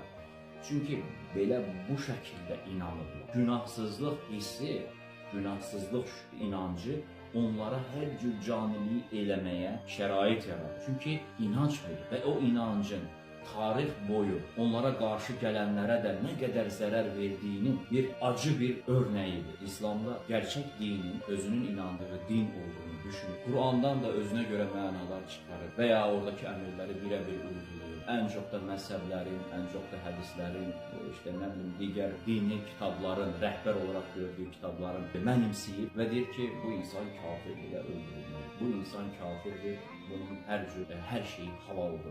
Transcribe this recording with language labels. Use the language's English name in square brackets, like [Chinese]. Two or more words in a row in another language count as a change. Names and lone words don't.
[Azerbaijani] Çünki belə bu şəkildə inanırlar. Günahsızlıq hissi, günahsızlıq inancı onlara hər cür caniliyi eləməyə şərait yaradır. Çünki inanc verir və o inancın tarix boyu onlara qarşı gələnlərə də nə qədər zərər verdiyinin bir acı bir örneğidir. [Turkish] İslamda gerçek dinin özünün inandığı din olduğunu düşünür. [Azerbaijani] Kur'an'dan da özüne göre mənalar çıxarır və ya oradakı əmrləri birə-bir uyguluyur. Ən çox da məzhəblərin, ən çox da hədislərin, işte nə bilim digər dini kitabların, rəhbər olaraq gördüyü kitabların mənimsəyib və deyir ki, bu insan kafir ilə öldürülməli. Bu insan kafirdir, bunun hər şeyi halaldır.